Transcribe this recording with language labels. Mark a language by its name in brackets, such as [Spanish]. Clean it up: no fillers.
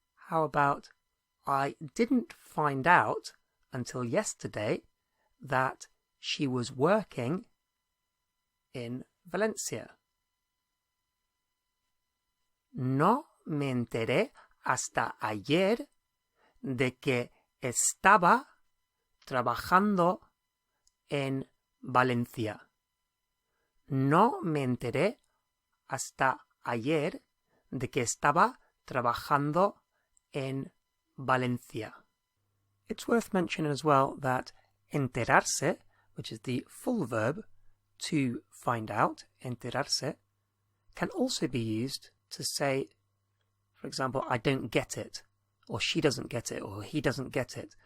[English] How about, I didn't find out until yesterday that she was working in Valencia. [Spanish] No me enteré hasta ayer de que estaba trabajando en Valencia. No me enteré hasta ayer de que estaba trabajando en Valencia. [English] It's worth mentioning as well that enterarse, which is the full verb to find out, enterarse, can also be used to say, for example, I don't get it, or she doesn't get it, or he doesn't get it.